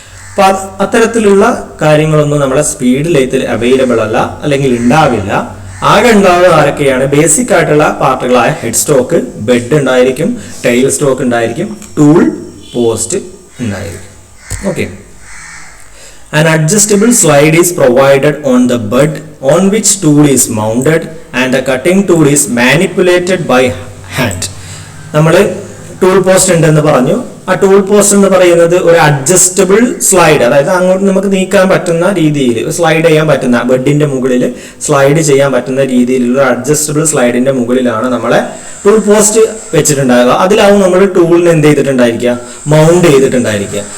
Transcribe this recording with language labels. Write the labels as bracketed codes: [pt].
[ml] അപ്പോൾ അത്തരത്തിലുള്ള കാര്യങ്ങളൊന്നും നമ്മുടെ സ്പീഡ് ലെയ്ത്തിൽ അവൈലബിൾ അല്ല, അല്ലെങ്കിൽ ഉണ്ടാവില്ല. ആകെ ഉണ്ടാവുക ആരൊക്കെയാണ്? ബേസിക് ആയിട്ടുള്ള പാർട്ടുകളായ ഹെഡ് സ്റ്റോക്ക്, ബെഡ് ഉണ്ടായിരിക്കും, ടൈൽ സ്റ്റോക്ക് ഉണ്ടായിരിക്കും, ടൂൾ പോസ്റ്റ് ഉണ്ടായിരിക്കും. Okay. [en] An adjustable slide is provided on the bed on which tool is mounted and the cutting tool is manipulated by hand. [ml] നമ്മൾ ടൂൾ പോസ്റ്റ് ഉണ്ടെന്ന് പറഞ്ഞു. ആ tool post എന്ന് പറയുന്നത് ഒരു അഡ്ജസ്റ്റബിൾ സ്ലൈഡ്, അതായത് അങ്ങോട്ട് നമുക്ക് നീക്കാൻ പറ്റുന്ന രീതിയിൽ സ്ലൈഡ് ചെയ്യാൻ പറ്റുന്ന, ബെഡിന്റെ മുകളിൽ സ്ലൈഡ് ചെയ്യാൻ പറ്റുന്ന രീതിയിലുള്ള അഡ്ജസ്റ്റബിൾ സ്ലൈഡിന്റെ മുകളിലാണ് നമ്മളെ ടൂൾ പോസ്റ്റ് വെച്ചിട്ടുണ്ടാകുക. അതിലാവും നമ്മൾ ടൂളിന് എന്ത് ചെയ്തിട്ടുണ്ടായിരിക്കുക? മൗണ്ട് ചെയ്തിട്ടുണ്ടായിരിക്കുക.